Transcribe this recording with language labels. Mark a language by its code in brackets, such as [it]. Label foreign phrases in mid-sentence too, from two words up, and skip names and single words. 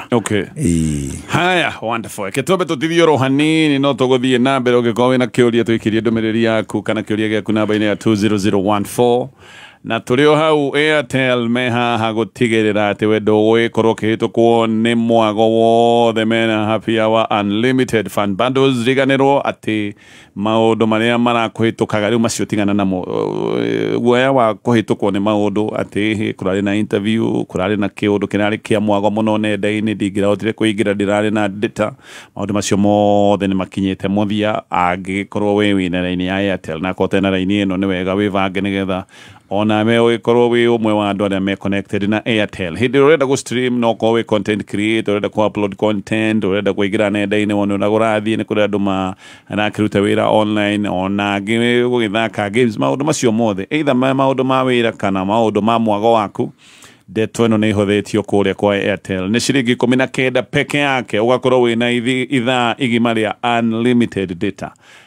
[ki] haya wonderful ketombe tutithio rohanini no tuguthie na mbere ugikorwo wina kiuria twikirie ndumiriri yaku kana kiuria giaku namba-ini ya 20014 na turio hau Airtel meha gutigirira ati wendo wikorwo kihitukwo ni mwago wothe mena [en] happy hour unlimited fun bundles [ki] riganirwo ati maundu maria marakuhitukaga riu macio tigana namo guoya wa kuhitukwo ni maundu ati kurari na interview kurari na kiundu kinari kia mwago muno nenda-ini ndingirahotire kuingira ndirari na data maundu macio mothe ni makinyite muthia angikorwo we wina raini ya Airtel na kotena raini ino ni wega wivange nigetha ona me ugikorwo wi umwe wa andu aria me connected na Airtel hindi urenda [en] go stream [ki] no ko we [en] content creator [ki] urenda ko [en] upload content [ki] urenda kuingira nenda-ini wona na gurathie ni kuri andu na kiruta wira online ona gugithaka games maundu macio mothe either maundu ma wira kana maundu ma mwago waku ndeto ino ni ihothetio kuria kwa Airtel ni ciringi 19 peke yake ugakorwo wina ithaa igima ria [en] unlimited data